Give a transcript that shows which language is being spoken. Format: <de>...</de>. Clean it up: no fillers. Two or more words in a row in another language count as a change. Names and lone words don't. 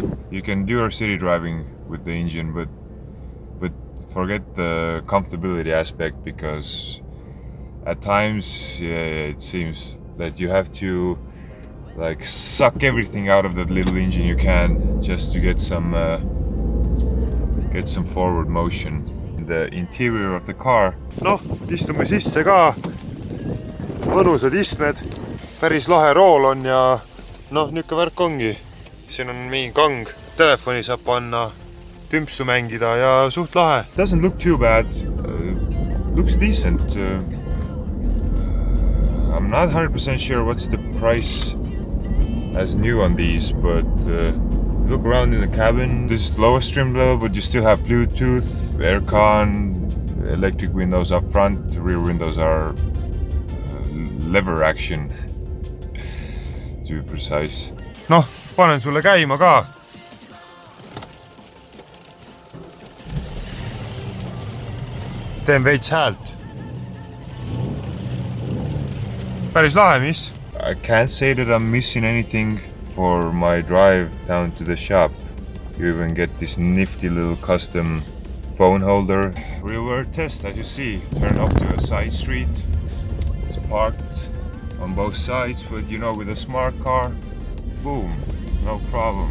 <en>You can do your city driving with the engine, but forget the comfortability aspect, because at times it seems that you have to like suck everything out of that little engine you can just to get some forward motion. The interior of the car.</en> <et>Noh, istume sisse ka. Mõnusad istmed. Päris lahe rool on ja noh, niuke värk ongi. Siin on mingi kang. Telefoni saab panna, tümpsu mängida ja suht lahe.</et> <en>Doesn't look too bad. Looks decent. I'm not 100% sure what's the price as new on these, but look around in the cabin. This is lowest trim level, but you still have Bluetooth, aircon, electric windows up front. The rear windows are lever action, to be precise.</en> <et>Noh, panen sulle käima ka. Teen veits häält. Päris lahe, mis?</et> <en>I can't say that I'm missing anything for my drive down to the shop. You even get this nifty little custom phone holder. Real world test, as you see. Turn off to a side street. It's parked on both sides, but you know, with a smart car, boom, no problem.</en>